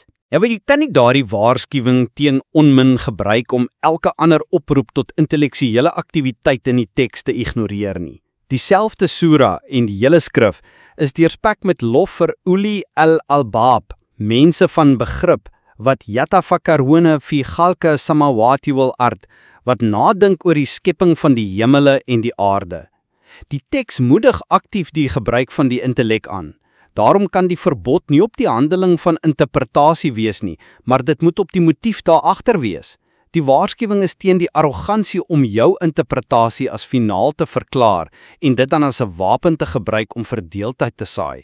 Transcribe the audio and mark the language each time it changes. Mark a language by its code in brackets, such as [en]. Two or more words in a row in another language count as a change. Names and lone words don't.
[af] Ja, jy kan nie daardie waarskuwing teen onmin gebruik om elke ander oproep tot intellektuele aktiwiteit in die teks te ignoreer nie. Dieselfde sura en die hele skrif is deurspek met lof vir [ar] أولي الألباب, [af] mense van begrip, wat [ar] يتفكرون في خلق السماوات والأرض, [af] wat nadink oor die skepping van die hemele en die aarde. Die teks moedig aktief die gebruik van die intellek aan. Daarom kan die verbod nie op die handeling van interpretasie wees nie, maar dit moet op die motief daar agter wees. Die waarskuwing is teen die arrogansie om jou interpretasie as finaal te verklaar en dit dan as 'n wapen te gebruik om verdeeldheid te saai.